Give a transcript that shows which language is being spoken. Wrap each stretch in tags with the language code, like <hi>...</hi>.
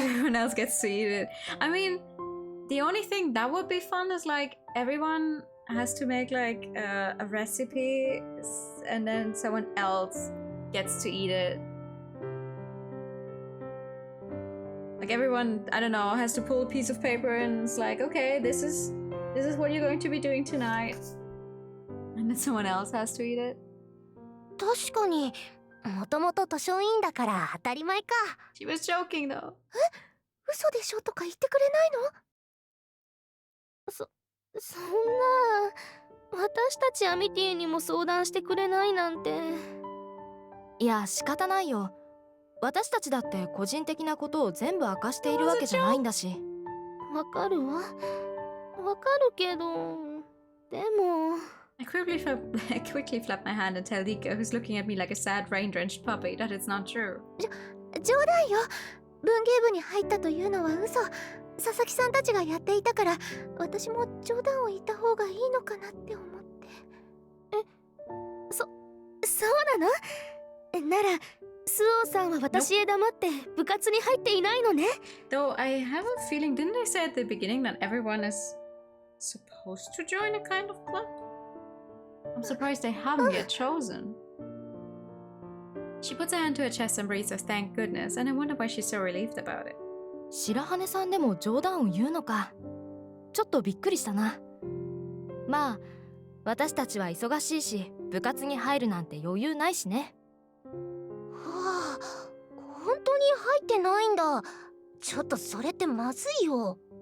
<en>everyone else gets to eat it. I mean, the only thing that would be fun is like everyone has to make like a recipe and then someone else gets to eat it. Like everyone, I don't know, has to pull a piece of paper and it's like, okay, this is what you're going to be doing tonight. And then someone else has to eat it.</en> <ja>確かにもともと図書委員だから当たり前か。</ja> <en>She was joking though.</en> <ja>嘘でしょとか言ってくれないの？そんな、私たちアミティにも相談してくれないなんて。いや、仕方ないよ。私たちだって個人的なことを全部明かしているわけじゃないんだし。わかるわ。わかるけど、でも。</ja> <en>I quickly flap my hand and tell Lika, who's looking at me like a sad rain-drenched puppy, that it's not true.</en> <ja>冗談よ。文芸部に入ったというのは嘘。佐々木さんたちがやっていたから、私も冗談を言った方がいいのかなって思って。そうなの？なら、スオさんは私へ黙って部活に入っていないのね。</ja> <en>Though I have a feeling, didn't I say at the beginning that everyone is supposed to join a kind of club? I'm surprised they haven't yet chosen. She puts her hand to her chest and breathes a thank goodness, and I wonder why she's so relieved about it.</en> <ja>白羽さんでも冗談を言うのか。ちょっとびっくりしたな。まあ、私たちは忙しいし、部活に入るなんて余裕ないしね。はあ、本当に入ってないんだ。ちょっとそれってまずいよ。</ja>